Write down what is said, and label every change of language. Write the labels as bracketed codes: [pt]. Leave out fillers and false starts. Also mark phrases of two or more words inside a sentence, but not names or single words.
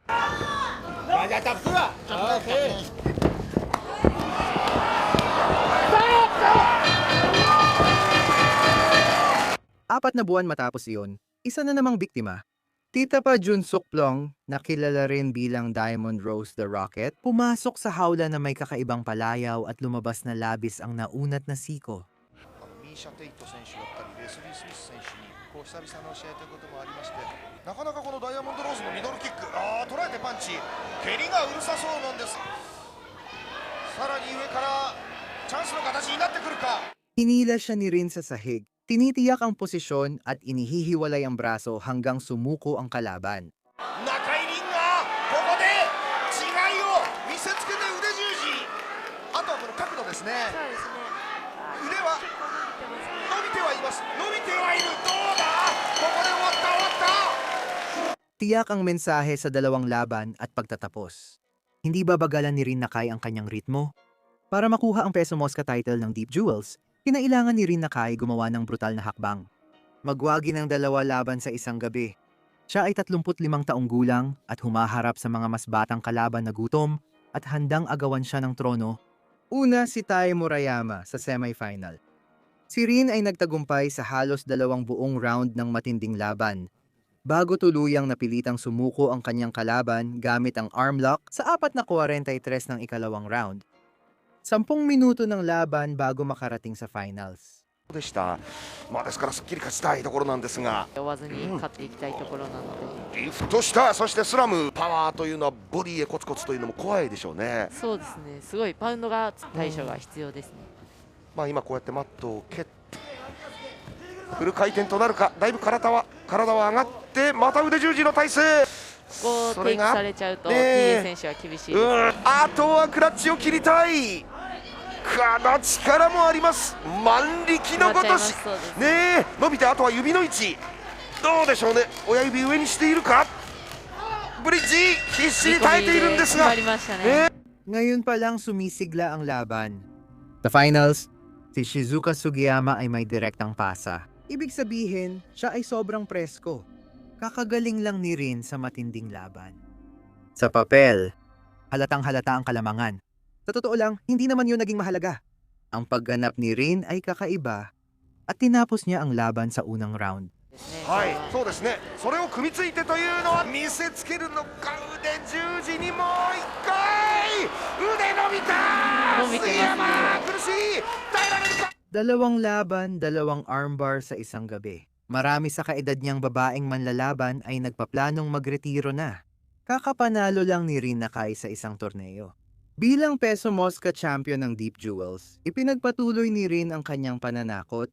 [tl] Apat na buwan matapos iyon, isa na namang biktima. Tita pa Jun Sukplong, na kilala rin bilang Diamond Rose the Rocket, pumasok sa hawla na may kakaibang palayaw at lumabas na labis ang naunat na siko. [ja] ミーシャ・テイト選手だったりレスリー・スミス選手にこう久々の試合ということもありまして、なかなかこのダイヤモンドローズのミドルキック、捉えてパンチ、蹴りがうるさそうなんです。さらに上からチャンスの形になってくるか。 [tl] Hinila siya ni Rin sa sahig. Tinitiyak ang posisyon at inihihiwalay ang braso hanggang sumuko ang kalaban. [ja] 中井凛がここで違いを見せつけて腕十字。あとはこの角度ですね。そうですね。腕は結構伸びてますね。伸びてはいます。伸びてはいる。どうだ。ここで終わった終わった。 [tl] Tiyak ang mensahe sa dalawang laban at pagtatapos. Hindi babagalan ni Rin Nakai ang kanyang ritmo. Para makuha ang Peso Mosca title ng Deep Jewels, kinailangan ni Rin Nakai gumawa ng brutal na hakbang. Magwagi ng dalawa laban sa isang gabi. Siya ay 35 taong gulang at humaharap sa mga mas batang kalaban na gutom at handang agawan siya ng trono. Una si Tai Murayama sa semifinal. Si Rin ay nagtagumpay sa halos 2 buong round ng matinding laban, bago tuluyang napilitang sumuko ang kanyang kalaban gamit ang armlock sa 4:43 ng ikalawang round. 10 minuto ng laban bago makarating sa finals. [ja] でした。ですからすっきり勝ちたいところなんですが、追わずに勝っていきたいところなので、リフトした、そしてスラム、パワーというのはボディへコツコツというのも怖いでしょうね。そうですね。すごいパウンドが対処が必要ですね。今こうやってマットを蹴ってフル回転となるか。だいぶ体は上がってまた腕十字の体勢。ここテイクされちゃうとね TA 選手は厳しいですね。あとはクラッチを切りたい。この力もあります。万力のごとしそうですねえ、伸びてあとは指の位置どうでしょうね。親指上にしているか。ブリッジ必死に耐えているんですが、決まりましたね。 [tl] Ngayon pa lang sumisigla ang laban. Sa finals, si Shizuka Sugiyama ay may direktang pasa. Ibig sabihin, siya ay sobrang presko. Kakagaling lang ni Rin sa matinding laban. Sa papel, halatang halata ang kalamangan. Sa totoo lang, hindi naman yun naging mahalaga. Ang pagganap ni Rin ay kakaiba at tinapos niya ang laban sa unang round. [ja] はい、そうですね。それを組みついてというのは見せつけるのか。腕十字にもう一回腕伸びた。伸びてますね。杉山苦しい。耐えられるか。 [tl] Dalawang laban, dalawang armbar sa isang gabi. Marami sa kaedad niyang babaeng manlalaban ay nagpaplanong magretiro na. Kakapanalo lang ni Rin Nakai sa isang torneo. Bilang Peso Mosca champion ng Deep Jewels, ipinagpatuloy ni Rin ang kanyang pananakot.